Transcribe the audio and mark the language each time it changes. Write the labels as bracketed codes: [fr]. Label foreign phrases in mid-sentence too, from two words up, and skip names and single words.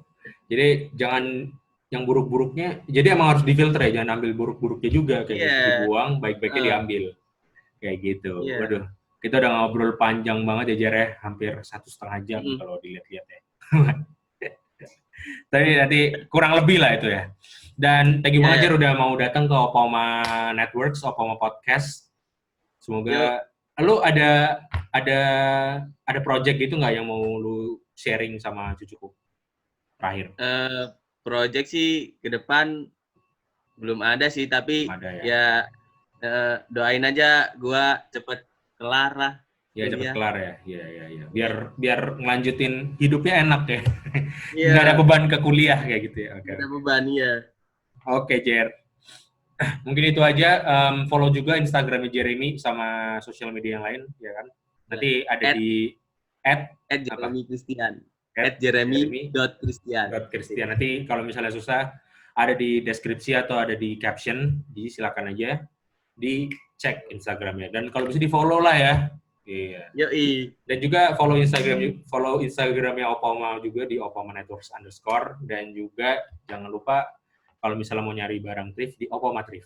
[id] Jadi jangan yang buruk-buruknya, jadi emang harus difilter ya, jangan ambil buruk-buruknya juga, kayak gitu, dibuang, baik-baiknya diambil. Kayak gitu. Waduh, kita udah ngobrol panjang banget ya Jer ya, hampir 1,5 jam kalau dilihat-lihat ya. Tapi nanti kurang lebih lah itu ya. [en] Dan thank you [id] Ya, banget ya. Jer udah mau datang ke Opoma Networks, Opoma Podcast. Semoga lu ada ada project gitu nggak yang mau lu sharing sama cucuku terakhir? Project sih ke depan belum ada sih, tapi Belum ada ya. ya doain aja gua cepet kelar lah Ya cepet kuliah. kelar ya. Iya iya iya. Biar ngelanjutin hidupnya enak ya. Iya, Nggak ada beban ke kuliah kayak gitu ya. Oke ada oke. beban ya. Oke Jer. Mungkin itu aja. Follow juga Instagramnya Jeremy sama sosial media yang lain ya kan. Ya. Nanti ada At, di at at apa? Jeremy Christian. At At Jeremy.Christian. Christian. Nanti kalau misalnya susah ada di deskripsi atau ada di caption, silakan aja dicek Instagramnya. Dan kalau bisa di follow lah ya. Iya. Yoi. Dan juga follow Instagramnya Opoma juga di Opoma Networks _ dan juga jangan lupa kalau misalnya mau nyari barang thrift di Opoma Thrift.